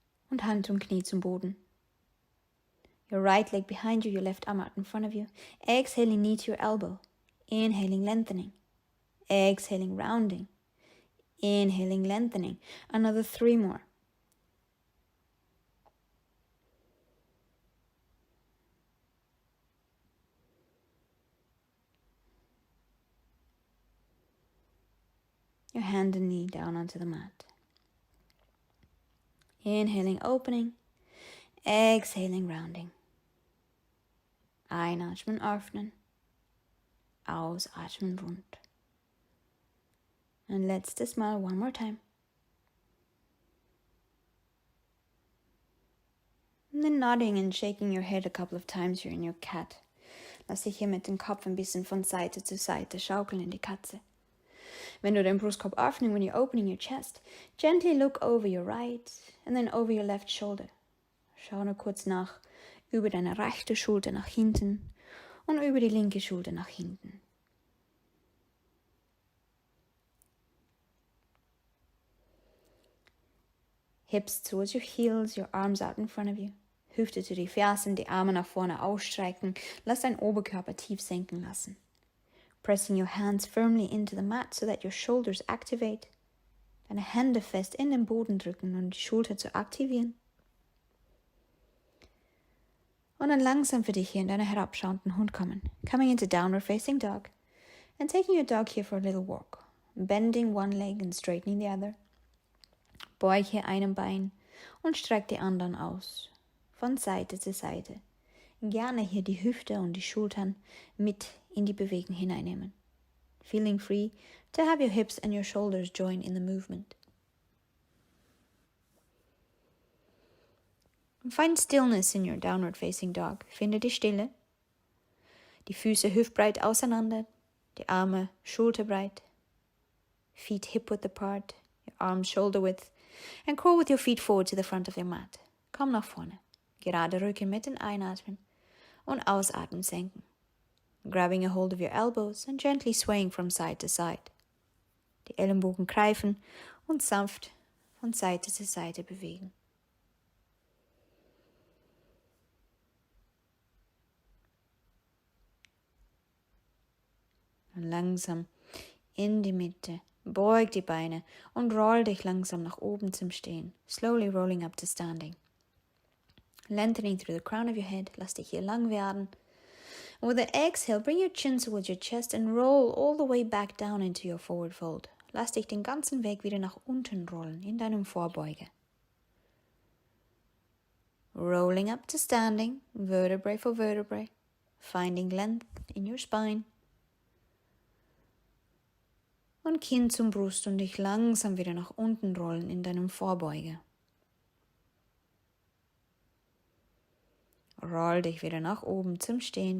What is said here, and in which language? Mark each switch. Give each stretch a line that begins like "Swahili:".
German: Und Hand und Knie zum Boden.
English: Your right leg behind you, your left arm out in front of you. Exhaling, knee to your elbow. Inhaling, lengthening. Exhaling, rounding. Inhaling, lengthening. Another 3 more. Your hand and knee down onto the mat. Inhaling, opening. Exhaling, rounding.
German: Einatmen, öffnen. Ausatmen, rund. Und letztes Mal,
English: one more time. And then nodding and shaking your head a couple of times here in your cat.
German: Lass dich hier mit dem Kopf ein bisschen von Seite zu Seite schaukeln in die Katze. Wenn du den Brustkorb öffnest,
English: when you're opening your chest, gently look over your right and then over your left shoulder.
German: Schau nur kurz nach über deine rechte Schulter nach hinten und über die linke Schulter nach hinten.
English: Hips towards your heels, your arms out in front of you.
German: Hüfte zu die Fersen, die Arme nach vorne ausstrecken. Lass deinen Oberkörper tief senken lassen.
English: Pressing your hands firmly into the mat so that your shoulders activate.
German: Deine Hände fest in den Boden drücken, um die Schulter zu aktivieren. Und dann langsam für dich hier in deinen herabschauenden Hund kommen.
English: Coming into downward facing dog. And taking your dog here for a little walk. Bending one leg and straightening the other.
German: Beug hier einem Bein und streck die anderen aus. Von Seite zu Seite. Gerne hier die Hüfte und die Schultern mit in die Bewegung hineinnehmen.
English: Feeling free to have your hips and your shoulders join in the movement. Find stillness in your downward facing dog.
German: Finde die Stille. Die Füße hüftbreit auseinander, die Arme schulterbreit.
English: Feet hip width apart, your arms shoulder width. And crawl with your feet forward to the front of your mat.
German: Komm nach vorne. Gerade Rücken mit den Einatmen und Ausatmen senken.
English: Grabbing a hold of your elbows and gently swaying from side to side.
German: Die Ellenbogen greifen und sanft von Seite zu Seite bewegen. Und langsam in die Mitte. Beug die Beine und roll dich langsam nach oben zum Stehen.
English: Slowly rolling up to standing. Lengthening through the crown of your head.
German: Lass dich hier lang werden.
English: With the exhale, bring your chin towards your chest and roll all the way back down into your forward fold.
German: Lass dich den ganzen Weg wieder nach unten rollen in deinem Vorbeuge.
English: Rolling up to standing, vertebrae for vertebrae. Finding length in your spine.
German: Und Kinn zum Brust und dich langsam wieder nach unten rollen in deinem Vorbeuge. Roll dich wieder nach oben zum Stehen.